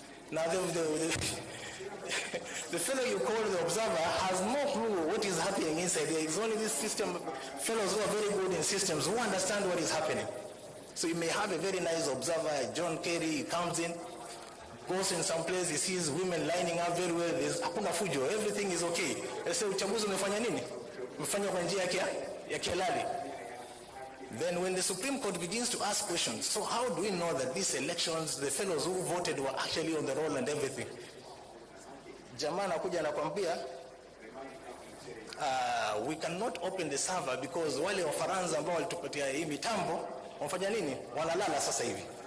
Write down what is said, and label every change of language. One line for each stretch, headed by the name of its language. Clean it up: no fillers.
English: Now the fellow you call the observer has no clue what is happening inside there. It's only this system, fellows who are very good in systems who understand what is happening. So you may have a very nice observer, John Kerry, he comes in, goes in some place, he sees women lining up very well, there's
Swahili: hakuna fujo,
English: everything is okay. They say,
Swahili: uchaguzi umefanya nini? Umefanya kwa njia ya kihalali.
English: Then when the Supreme Court begins to ask questions, so how do we know that these elections, the fellows who voted were actually on the roll and everything?
Swahili: Jamaa anakuja anakuambia,
English: we cannot open the server because
Swahili: wale Wafaransa ambao walitupatia hii mitambo, wafanya nini? Wanalala sasa hivi.